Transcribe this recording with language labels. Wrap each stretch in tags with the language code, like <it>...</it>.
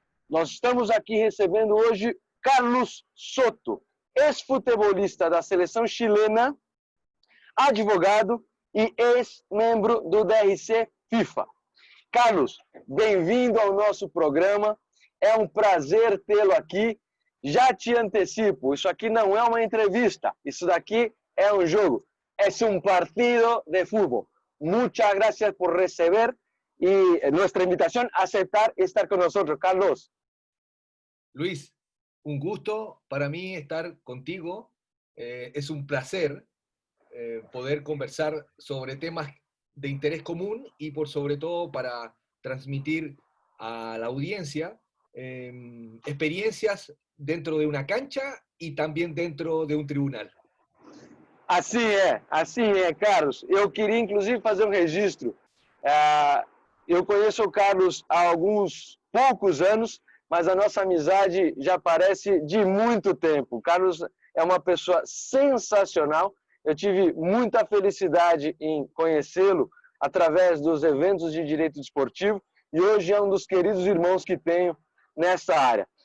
<pt>Nós estamos aqui recebendo hoje Carlos Soto, ex-futebolista da seleção chilena, advogado e ex-membro do DRC FIFA. Carlos, bem-vindo ao nosso programa. É um prazer tê-lo aqui. Já te antecipo, isso aqui não é uma entrevista, isso daqui é um jogo. É um</pt> <es>partido de fútbol. Muchas gracias por receber y nuestra invitación, aceptar estar con nosotros. Carlos. Luis, un gusto para mí estar contigo. Es un placer poder conversar sobre temas de interés común y por sobre todo para transmitir a la audiencia experiencias dentro de una cancha y también dentro de un tribunal.</es> <pt>Assim é, Carlos. Eu queria, inclusive, fazer um registro. Eu conheço o Carlos há alguns poucos anos, mas a nossa amizade já parece de muito tempo. O Carlos é uma pessoa sensacional. Eu tive muita felicidade em conhecê-lo através dos eventos de direito desportivo e hoje é um dos queridos irmãos que tenho nessa área.</pt>